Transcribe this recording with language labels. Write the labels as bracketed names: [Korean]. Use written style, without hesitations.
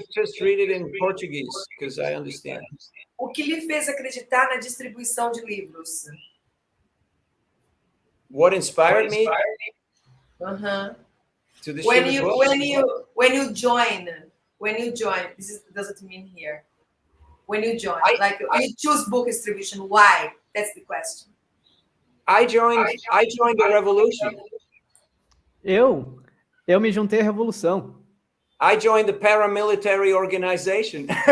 [English] Just read it in Portuguese, because I understand. [Portuguese] O que lhe fez acreditar na distribuição de livros? [English] What inspired me? Uh-huh. To distribute books? When you join when you join, doesn't mean here. When you join, you choose book distribution, why? That's the question. I joined the revolution. [Portuguese] Eu me juntei à revolução. [English] I joined the paramilitary organization.